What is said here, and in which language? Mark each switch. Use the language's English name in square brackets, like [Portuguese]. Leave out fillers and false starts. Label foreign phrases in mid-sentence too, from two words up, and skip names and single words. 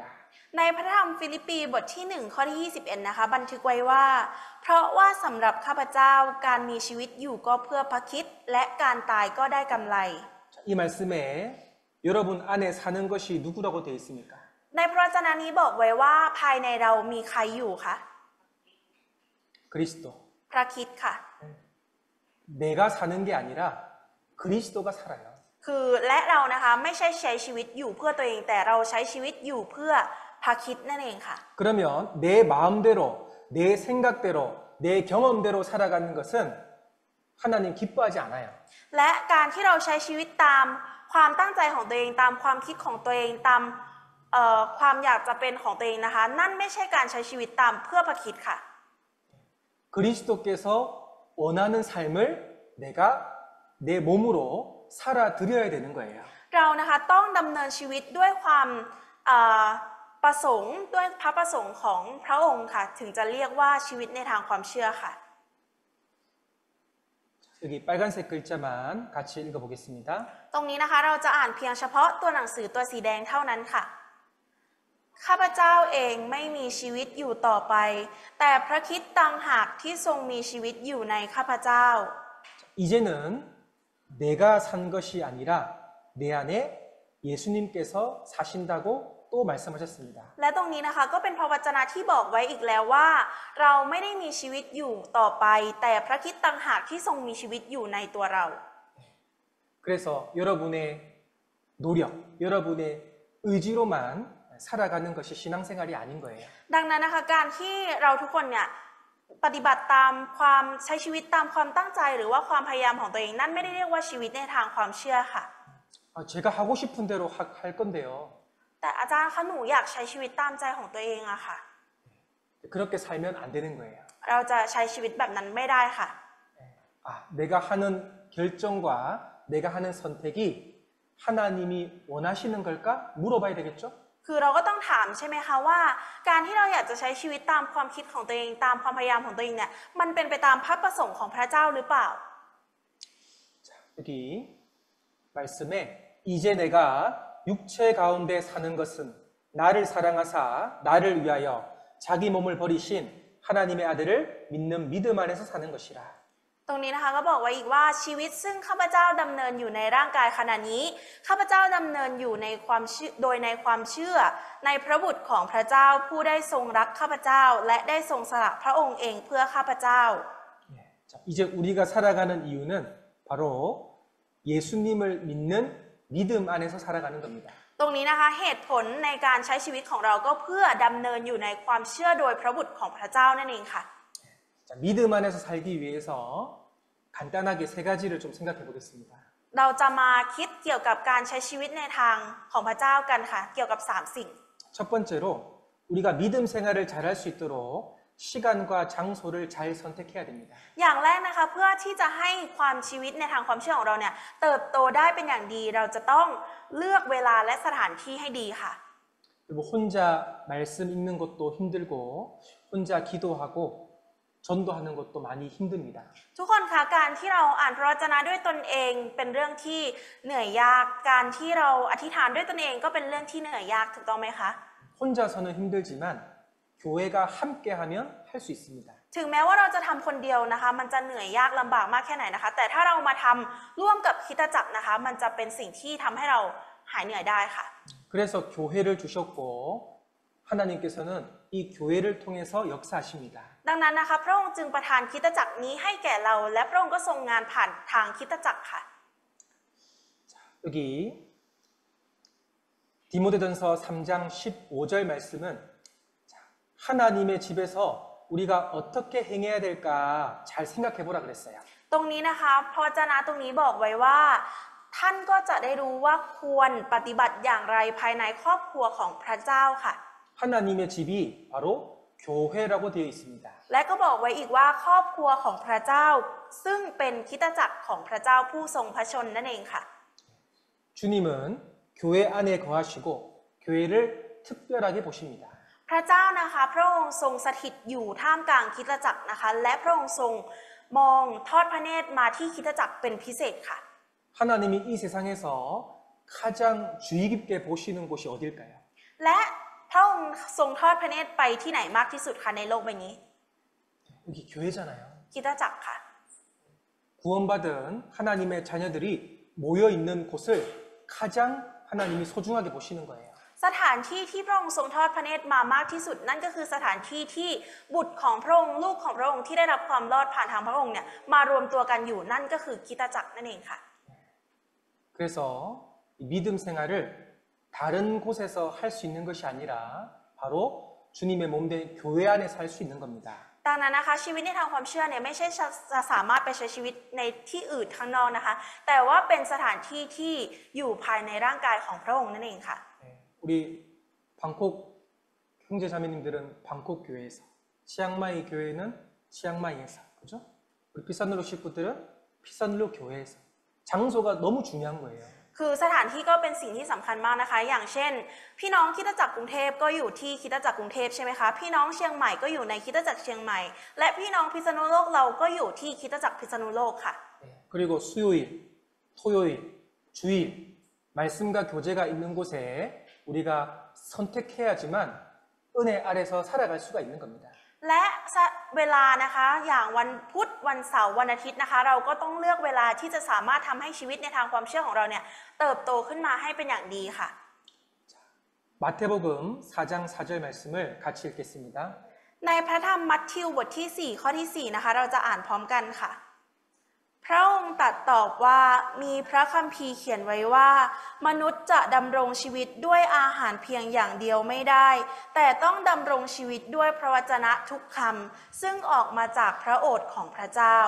[Thai] ในพระธรรมฟิลิปปีบทที่1ข้อที่21นะคะบันทึกไว้ว่าเพราะว่าสำหรับข้าพเจ้าการมีชีวิตอยู่ก็เพื่อพระคริสต์และการตายก็ได้กำไร [Korean] 이 말씀에 여러분 안에 사는 것이 누구라고 되어 있습니까? [Thai] ในพระวจนะนี้บอกไว้ว่าภายในเรามีใครอยู่คะ [Korean] 그리스도. [Thai] พระคริสต์ค่ะ [Korean] 내가 사는 게 아니라 그리스도가 살아요. [Thai] คือและเรานะคะไม่ใช่ใช้ชีวิตอยู่เพื่อตัวเองแต่เราใช้ชีวิตอยู่เพื่อพระคริสต์นั่นเองค่ะ [Korean] 그러면 내 마음대로, 내 생각대로, 내 경험대로 살아가는 것은 하나님 기뻐하지 않아요. [Thai] และการที่เราใช้ชีวิตตามความตั้งใจของตัวเองตามความคิดของตัวเองตามความอยากจะเป็นของตัวเองนะคะนั่นไม่ใช่การใช้ชีวิตตามเพื่อพระคริสต์ค่ะ [Korean] 그리스도께서 원하는 삶을 내가 내 몸으로 살아드려야 되는 거예요. [Thai] เรานะคะต้องดำเนินชีวิตด้วยความประสงค์ด้วยพระประสงค์ของพระองค์ค่ะถึงจะเรียกว่าชีวิตในทางความเชื่อค่ะ [Korean] 여기 빨간색 글자만 같이 읽어보겠습니다. [Thai] ตรงนี้นะคะเราจะอ่านเพียงเฉพาะตัวหนังสือตัวสีแดงเท่านั้นค่ะข้าพเจ้าเองไม่มีชีวิตอยู่ต่อไปแต่พระคริสต์ต่างหากที่ทรงมีชีวิตอยู่ในข้าพเจ้า [Korean] 이제는 내가 산 것이 아니라 내 안에 예수님께서 사신다고 또 말씀하셨습니다. [Thai] และตรงนี้นะคะก็เป็นพระวจนะที่บอกไว้อีกแล้วว่า เราไม่ได้มีชีวิตอยู่ต่อไปแต่พระคริสต์ต่างหากที่ทรงมีชีวิตอยู่ในตัวเรา [Korean] 그래서 여러분의 노력, 여러분의 의지로만 살아가는 것이 신앙생활이 아닌 거예요. [Thai] ดังนั้นนะคะการที่เราทุกคนเนี่ยปฏิบัติตามความใช้ชีวิตตามความตั้งใจหรือว่าความพยายามของตัวเองนั่นไม่ได้เรียกว่าชีวิตในทางความเชื่อค่ะ [Korean] 제가 하고 싶은 대로 할 건데요. [Thai] แต่อาจารย์คะหนูอยากใช้ชีวิตตามใจของตัวเองอะค่ะ [Korean] 그렇게 살면 안 되는 거예요. [Thai] เราจะใช้ชีวิตแบบนั้นไม่ได้ค่ะ [Korean] 내가 하는 결정과 내가 하는 선택이 하나님이 원하시는 걸까? 물어봐야 되겠죠? [Thai] คือเราก็ต้องถามใช่ไหมคะว่าการที่เราอยากจะใช้ชีวิตตามความคิดของตัวเองตามความพยายามของตัวเองเนี่ยมันเป็นไปตามพระประสงค์ของพระเจ้าหรือเปล่า [Korean] 여기 말씀에 이제 내가 육체 가운데 사는 것은 나를 사랑하사 나를 위하여 자기 몸을 버리신 하나님의 아들을 믿는 믿음 안에서 사는 것이라. [Thai] ตรงนี้นะคะก็บอกไว้อีกว่าชีวิตซึ่งข้าพเจ้าดำเนินอยู่ในร่างกายขณะนี้ข้าพเจ้าดำเนินอยู่ในความเชื่อโดยในความเชื่อในพระบุตรของพระเจ้าผู้ได้ทรงรักข้าพเจ้าและได้ทรงสละพระองค์เองเพื่อข้าพเจ้า [Korean] 자, 이제 우리가 살아가는 이유는 바로 예수님을 믿는 믿음 안에서 살아가는 겁니다. [Thai] ตรงนี้นะคะเหตุผลในการใช้ชีวิตของเราก็เพื่อดำเนินอยู่ในความเชื่อโดยพระบุตรของพระเจ้านั่นเองค่ะ [Korean] 자, 믿음 안에서 살기 위해서 간단하게 세 가지를 좀 생각해 보겠습니다. [Thai] เราจะมาคิดเกี่ยวกับการใช้ชีวิตในทางของพระเจ้ากันค่ะเกี่ยวกับ3สิ่ง [Korean] 첫 번째로 우리가 믿음 생활을 잘할 수 있도록 시간과 장소를 잘 선택해야 됩니다. [Thai] อย่างแรกนะคะเพื่อที่จะให้ความชีวิตในทางความเชื่อของเราเนี่ยเติบโตได้เป็นอย่างดีเราจะต้องเลือกเวลาและสถานที่ให้ดีค่ะ [Korean] 그리고 혼자 말씀 읽는 것도 힘들고 혼자 기도하고 전도하는 것도 많이 힘듭니다. [Thai] ทุกคนคะการที่เราอ่านพระวจนะด้วยตนเองเป็นเรื่องที่เหนื่อยยากการที่เราอธิษฐานด้วยตนเองก็เป็นเรื่องที่เหนื่อยยากถูกต้องไหมคะ [Korean] 혼자서는 힘들지만 교회가 함께하면 할 수 있습니다. [Thai] ถึงแม้ว่าเราจะทำคนเดียวนะคะมันจะเหนื่อยยากลำบากมากแค่ไหนนะคะแต่ถ้าเรามาทำร่วมกับคริสตจักรนะคะมันจะเป็นสิ่งที่ทำให้เราหายเหนื่อยได้ค่ะ [Korean] 그래서 교회를 주셨고 하나님께서는 이 교회를 통해서 역사하십니다. [Thai] ดังนั้นนะคะพระองค์จึงประทานคริสตจักรนี้ให้แก่เราและพระองค์ก็ทรงงานผ่านทางคริสตจักรค่ะ [Korean] 여기 디모데전서 3장 15절 말씀은 하나님의 집에서 우리가 어떻게 행해야 될까 잘 생각해 보라 그랬어요. [Thai] ตรงนี้นะคะพระวจนะตรงนี้บอกไว้ว่าท่านก็จะได้รู้ว่าควรปฏิบัติอย่างไรภายในครอบครัวของพระเจ้าค่ะ [Korean] 하나님의 집이 바로 교회라고 되어 있습니다. [Thai] และก็บอกไว้อีกว่าครอบครัวของพระเจ้าซึ่งเป็นคริสตจักรของพระเจ้าผู้ทรงพระชนนั่นเองค่ะ [Korean] 주님은 교회 안에 거하시고 교회를 특별하게 보십니다. [Thai] พระเจ้านะคะพระองค์ทรงสถิตอยู่ท่ามกลางคริสตจักรนะคะและพระองค์ทรงมองทอดพระเนตรมาที่คริสตจักรเป็นพิเศษค่ะ [Korean] 하나님이 이 세상에서 가장 주의 깊게 보시는 곳이 어딜까요? [Thai] และพระองค์ทรงทอดพระเนตรไปที่ไหนมากที่สุดคะในโลกใบนี้ [Korean] 여기 교회잖아요. [Thai] คริสตจักรค่ะ [Korean] 구원받은 하나님의 자녀들이 모여 있는 곳을 가장 하나님이 소중하게 보시는 거예요. [Thai] สถานที่ที่พระองค์ทรงทอดพระเนตรมามากที่สุดนั่นก็คือสถานที่ที่บุตรของพระองค์ลูกของพระองค์ที่ได้รับความรอดผ่านทางพระองค์เนี่ยมารวมตัวกันอยู่นั่นก็คือคริสตจักรนั่นเองค่ะ [Korean] 그래서 이 믿음 생활을 다른 곳에서 할 수 있는 것이 아니라 바로 주님의 몸된 교회 안에서 할 수 있는 겁니다. [Thai] ดังนั้นนะคะชีวิตในทางความเชื่อเนี่ยไม่ใช่จะสามารถไปใช้ชีวิตในที่อื่นข้างนอกนะคะแต่ว่าเป็นสถานที่ที่อยู่ภายในร่างกายของพระองค์นั่นเองค่ะ [Korean] 우리 방콕 형제자매님들은 방콕 교회에서, 치앙마이 교회는 치앙마이에서, 그죠? 우리 피산루로 식구들은 피산루 교회에서. 장소가 너무 중요한 거예요. [Thai] คือสถานที่ก็เป็นสิ่งที่สำคัญมากนะคะอย่างเช่นพี่น้องคริสตจักรกรุงเทพก็อยู่ที่คริสตจักรกรุงเทพใช่ไหมคะพี่น้องเชียงใหม่ก็อยู่ในคริสตจักรเชียงใหม่และพี่น้องพิษณุโลกเราก็อยู่ที่คริสตจักรพิษณุโลกค่ะ [Korean] 그리고 수요일, 토요일, 주일 말씀과 교제가 있는 곳에 우리가 선택해야지만 은혜 아래서 살아갈 수가 있는 겁니다. [Thai] และเวลานะคะอย่างวันพุธวันเสาร์วันอาทิตย์นะคะเราก็ต้องเลือกเวลาที่จะสามารถทำให้ชีวิตในทางความเชื่อของเราเนี่ยเติบโตขึ้นมาให้เป็นอย่างดีค่ะ [Korean] 마태복음 4장 4절 말씀을 같이 읽겠습니다. [Thai] ในพระธรรมมัทธิวบทที่4ข้อที่4นะคะเราจะอ่านพร้อมกันค่ะพระองค์ตรัสตอบว่ามีพระคัมภีร์เขียนไว้ว่ามนุษย์จะดำรงชีวิตด้วยอาหารเพียงอย่างเดียวไม่ได้แต่ต้องดำรงชีวิตด้วยพระวจนะทุกคำซึ่งออกมาจากพระโอษฐ์ของพระเจ้า